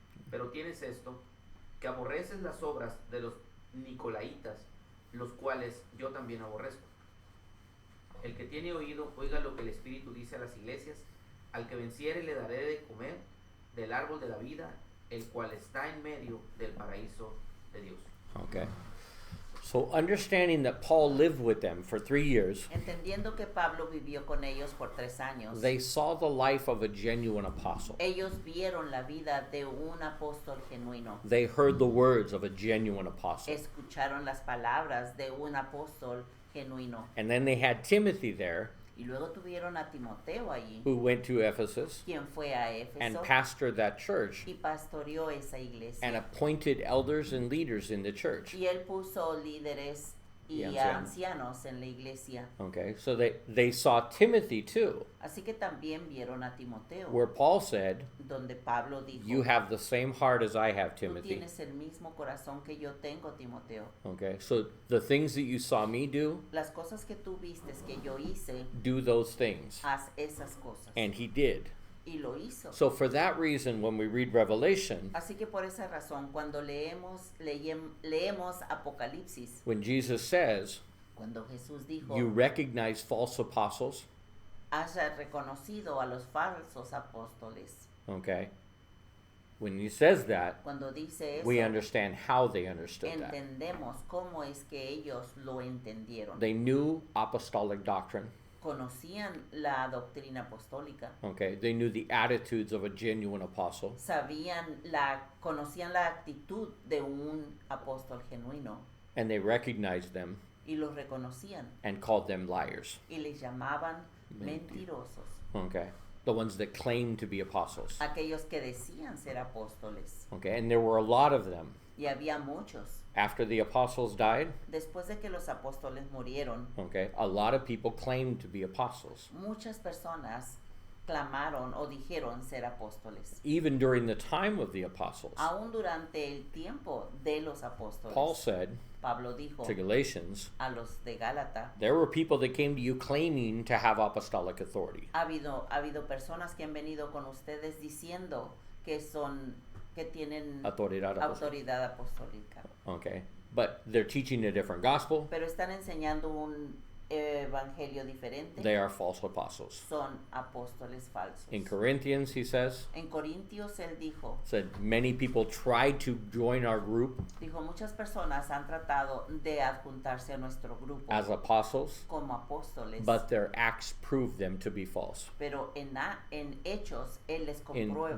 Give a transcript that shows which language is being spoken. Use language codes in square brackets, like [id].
[es] Pero tienes esto, que aborreces las obras de los nicolaitas, los cuales yo también aborrezco. El que tiene oído, oiga lo que el Espíritu dice a las iglesias. Al que venciere le daré de comer del árbol de la vida, el cual está en medio del paraíso de Dios. [en] Okay. So understanding that Paul lived with them for 3 years, [es] Entendiendo que Pablo vivió con ellos por 3 años, [en] they saw the life of a genuine apostle. [es] ellos vieron la vida de un apóstol genuino. [en] They heard the words of a genuine apostle. [es] Escucharon las palabras de un apóstol genuino. [en] And then they had Timothy there, [es] Y luego tuvieron a Timoteo allí, [en] who went to Ephesus [es] quien fue a [en] and [es] Éfeso [en] pastored that church [es] y pastoreó esa [en] and [es] iglesia. [en] appointed elders and leaders in the church. [es] Y él puso líderes y Y ancianos en la iglesia. [en] Okay, so they saw Timothy too, [es] Así que también vieron a Timoteo, [en] where Paul said, [es] donde Pablo dijo, [en] you have the same heart as I have, [es] tú [en] Timothy. [es] tienes el mismo corazón que yo tengo, Timoteo. [en] Okay, so the things that you saw me do, [es] Las cosas que tú vistes que yo hice, [en] do those things. [es] haz esas cosas. [en] And he did. [es] Y lo hizo. [en] So for that reason, when we read Revelation, [es] Así que por esa razón, cuando leemos Apocalipsis, [en] when Jesus says, [es] cuando Jesús dijo, [en] you recognize false apostles, [es] haya reconocido a los falsos apóstoles. [en] okay, when he says that, [es] Cuando dice eso, [en] we understand how they understood that. [es] entendemos cómo es que ellos lo entendieron. [en] They knew apostolic doctrine, [es] Conocían la doctrina apostólica, [en] okay, they knew the attitudes of a genuine apostle, [es] conocían la actitud de un apóstol genuino [en] and they recognized them [es] y los reconocían [en] and called them liars, [es] y les llamaban mentirosos, [en] okay, the ones that claimed to be apostles, [es] aquellos que decían ser apóstoles. [en] okay, and there were a lot of them. [es] Y había muchos. [en] After the apostles died, [es] Después de que los apóstoles murieron, [en] okay, a lot of people claimed to be apostles. [es] muchas personas clamaron o dijeron ser apóstoles. [en] Even during the time of the apostles, [es] Aún durante el tiempo de los apóstoles, [en] Paul said [es] Pablo dijo [en] to Galatians, [es] a los de Gálata, [en] there were people that came to you claiming to have apostolic authority. [es] ha habido personas que han venido con ustedes diciendo que tienen Autoridad apostólica. autoridad apostólica, [en] Okay, but they're teaching a different gospel. [es] pero están enseñando un evangelio diferente. [en] They are false apostles. [es] Son apóstoles falsos. [en] In Corinthians, he says, [es] En Corintios él dijo, [en] many people tried to join our group [es] muchas personas han tratado de adjuntarse a nuestro grupo [en] as apostles, [es] como apóstoles, [en] but their acts proved them to be false. [es] pero en hechos él les comprueba,